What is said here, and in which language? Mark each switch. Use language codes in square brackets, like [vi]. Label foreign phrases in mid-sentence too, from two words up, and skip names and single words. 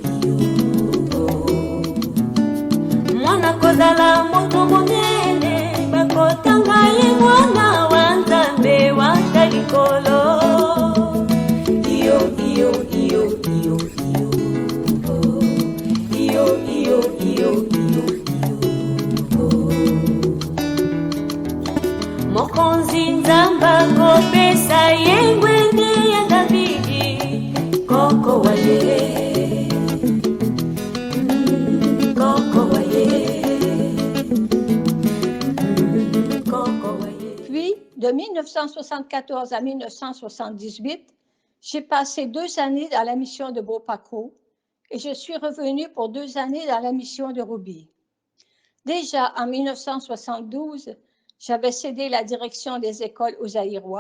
[ln] mwana kozala moto monene bakotanga ye mwana wa nzambe wata likolo iyo iyo iyo iyo iyo iyo iyo iyo mokonzi nzambe akopesa ye ngwende ya Davidi koko wa ye koko wa ye koko wa ye. [fr] Puis, de 1974 à 1978, j'ai passé 2 années dans la mission de Bopako et je suis revenue pour 2 années dans la mission de Roubi. Déjà en 1972, j'avais cédé la direction des écoles aux Zaïrois.